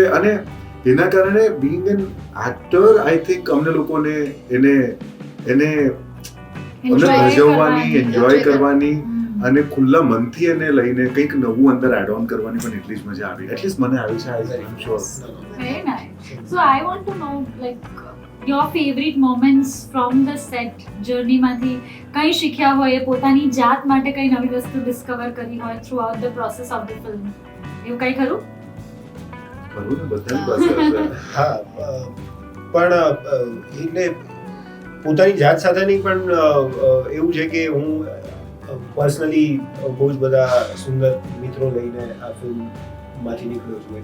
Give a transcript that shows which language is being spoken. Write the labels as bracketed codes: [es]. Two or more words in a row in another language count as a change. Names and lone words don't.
[gu] અને એના કારણે [en] being an actor I think [gu] અમને લોકોને એને ભજવવાની, એન્જોય કરવાની અને ખુલ્લા મનથી એને લઈને કંઈક નવું અંદર [en] add on [gu] કરવાની પણ એટલી જ મજા આવી. એટલીસ્ટ મને આવી છે, [en] I am sure. Very nice. So I want to know like your favorite moments from the set journey [gu] માંથી કંઈ શીખ્યા હોય, પોતાની જાત માટે કંઈ નવી વસ્તુ ડિસ્કવર કરી હોય [en] throughout the process of the film. [gu] એવું કંઈ ખરું? ખરું ને, બધાની પાસે હશે. હા, પણ એટલે પોતાની જાત સાથેની પણ એવું છે કે હું પર્સનલી બહુ જ બધા સુંદર મિત્રો લઈને આ ફિલ્મમાંથી નીકળ્યો છું.